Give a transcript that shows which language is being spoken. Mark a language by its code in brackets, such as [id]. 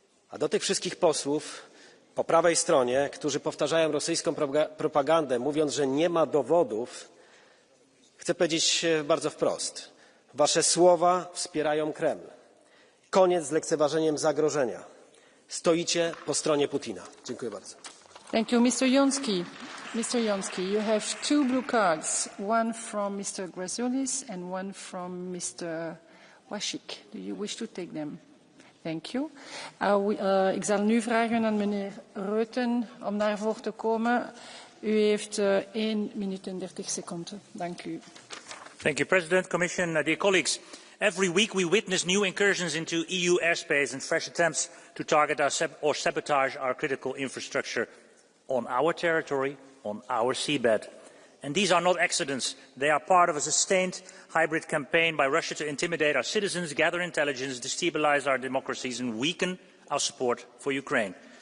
[pl] A do tych wszystkich posłów po prawej stronie, którzy powtarzają rosyjską propagandę, mówiąc, że nie ma dowodów, chcę powiedzieć bardzo wprost. Wasze słowa wspierają Kreml. Koniec z lekceważeniem zagrożenia. Stoicie po stronie Putina. Dziękuję bardzo. [en] Thank you, Mr. Jonski. Mr. Jonski, you have 2 blue cards, one from Mr. Grasulis and one from Mr. Wasik. Do you wish to take them? Thank you. [nl] Ik zal nu vragen aan meneer Reuten om naar voren te komen. U heeft 1 minuut en 30 seconden. Dank u. [en] Thank you, President, Commission, dear colleagues. Every week we witness new incursions into EU airspace and fresh attempts to target or sabotage our critical infrastructure on our territory, on our seabed. And these are not accidents. They are part of a sustained hybrid campaign by Russia to intimidate our citizens, gather intelligence, destabilize our democracies and weaken our support for Ukraine.